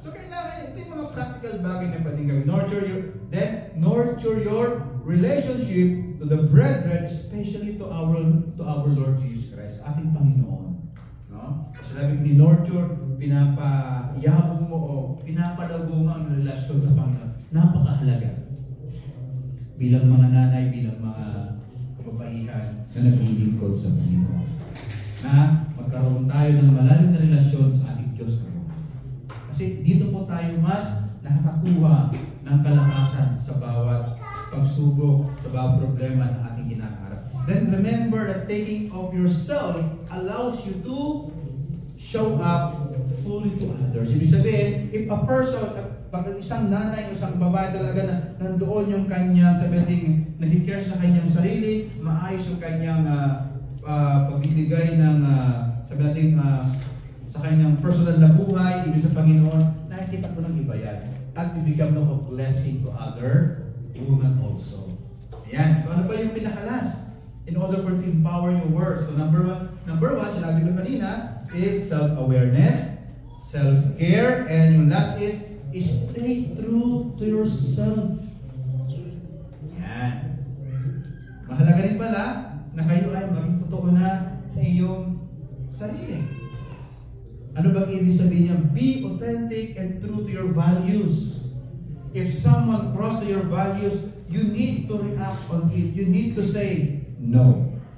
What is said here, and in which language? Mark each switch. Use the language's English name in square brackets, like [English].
[Filipino] So kailangan, ito yung mga practical bagay na pwedeng gawin. [English] Nurture your relationship to the brethren, especially to our Lord Jesus Christ, [Filipino] ating Panginoon. No? Sabi ni nurture, pinapayabong mo o pinapalago mo ang relasyon sa Panginoon. Napakahalaga. Bilang mga nanay, bilang mga kababaihan na naglilingkod sa Panginoon. Na magkaroon tayo ng malalim na relasyon sa ating Diyos. Kasi dito po tayo mas nakakakuha ng kalakasan sa bawat pagsubok, sa bawat problema na ating kinakaharap. [English] Then remember that taking of yourself allows you to show up fully to others. [Filipino] Ibig sabihin, [English] if a person, [Filipino] pag isang nanay o isang babae talaga na nandoon yung kanyang sabihin, nag-care sa kanyang sarili, maayos yung kanyang pagbibigay ng sabihin sa kanyang personal na buhay, ibig sa Panginoon, nakikita ko ng iba yan. At bibigyan mo ng blessing [English] to other women also. [Filipino] Ayan. So ano pa yung pinakalas? [English] In order for to empower your words. So number one, [Filipino] sinabi ko kanina, [English] is self-awareness, self-care, and yung last is stay true to yourself. [Filipino] Yan. Mahalaga rin pala na kayo ay maging totoo na sa iyong sarili. Ano bang ibig sabihin niya? [English] Be authentic and true to your values. If someone crosses your values, you need to react on it. You need to say no.